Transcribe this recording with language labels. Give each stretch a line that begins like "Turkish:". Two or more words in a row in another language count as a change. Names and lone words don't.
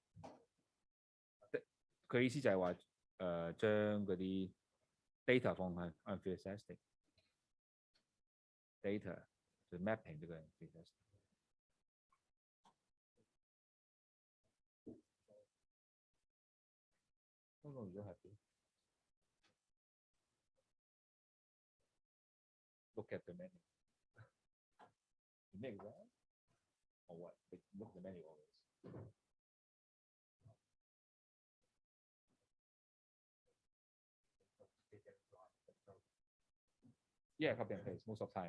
Cantonese: 佢意思就係話將嗰啲 data 放喺 enthusiastic data 就 mapping 呢個 enthusiastic。嗰個如果係
English: look at the menu. You make that or what? Look at the menu always. Yeah, copy and paste most of the time.